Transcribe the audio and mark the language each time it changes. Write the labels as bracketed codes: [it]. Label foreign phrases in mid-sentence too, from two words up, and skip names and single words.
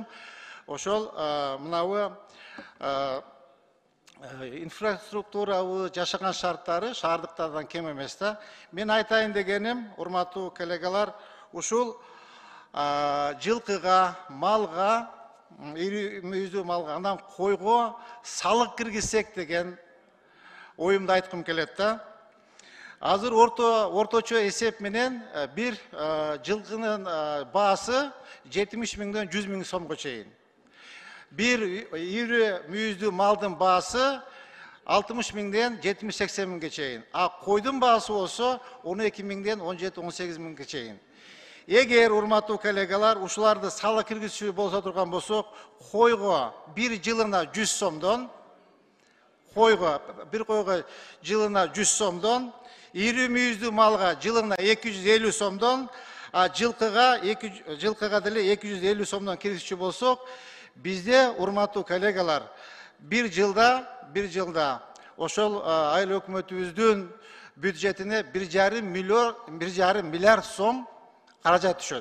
[ky] Ошол мынабы инфраструктурабы жашаган шарттары шаардыктардан кем эмес да. Мен айтайын дегеним, урматтуу коллегалар, ушул жылкыга, малга, ири мүйүздүү малга, андан койго салык киргизсек деген оюмда айткым kelет да. Азыр орточо эсеп менен бир жылкынын баасы 70 миңден 100 миң сомго чейин. Бир ири мүйүздүү малдын баасы 60 миңден 70-80 миңге чейин. Койдун баасы болсо 12 миңден 17-18 миңге чейин. Эгер урматтуу коллегалар ушуларды салык киргизүүчү болсо турган болсок, койго бир жылына 100 сомдон бир койго жылына 100 сомдон, ири мүйүздүү малга жылына 250 сомдон, жылкыга деле 250 сомдон киргизчү болсок, бизде урматтуу коллегалар bir жылда ошол айыл өкмөтүбүздүн бюджетине 1,5 миллиард сом каражат түшөт.